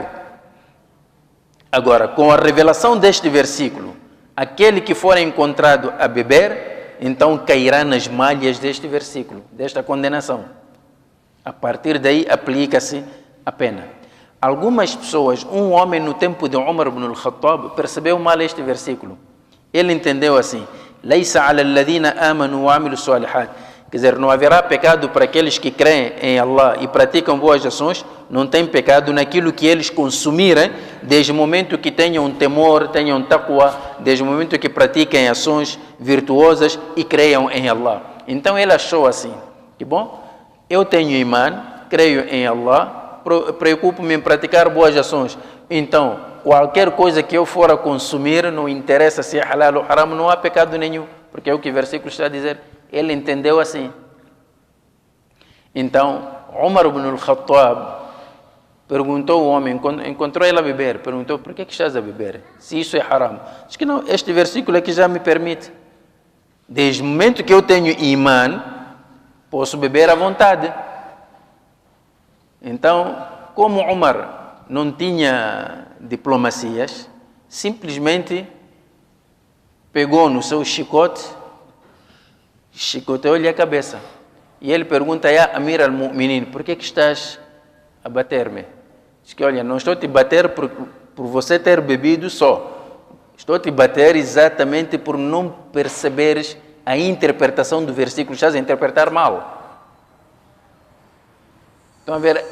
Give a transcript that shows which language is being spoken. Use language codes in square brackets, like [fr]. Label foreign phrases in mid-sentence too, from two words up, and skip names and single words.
[pt] Agora, com a revelação deste versículo, aquele que for encontrado a beber, então cairá nas malhas deste versículo, desta condenação. A partir daí, aplica-se a pena. Algumas pessoas, um homem no tempo de Umar ibn al-Khattab, percebeu mal este versículo. Ele entendeu assim: [ar] ليس على الذين آمنوا وعملوا صالحات. [pt] Quer dizer, não haverá pecado para aqueles que creem em Allah e praticam boas ações, não tem pecado naquilo que eles consumirem, desde o momento que tenham temor, tenham taqwa, desde o momento que pratiquem ações virtuosas e creiam em Allah. Então ele achou assim, que bom, eu tenho imã, creio em Allah, preocupo-me em praticar boas ações, então qualquer coisa que eu for a consumir, não interessa se é halal ou haram, não há pecado nenhum, porque é o que o versículo está a dizer. Ele entendeu assim. Então, Umar ibn al-Khattab perguntou ao homem, encontrou ele a beber, perguntou: por que estás a beber? Se isso é haram. Diz que não, este versículo é que já me permite. Desde o momento que eu tenho imã, posso beber à vontade. Então, como Umar não tinha diplomacias, simplesmente pegou no seu chicote, chicoteou-lhe a cabeça. E ele pergunta a Amir al-Mu'minin, por que estás a bater-me? Diz que, olha, não estou a te bater por você ter bebido só. Estou a te bater exatamente por não perceberes a interpretação do versículo. Estás a interpretar mal. Estão a ver?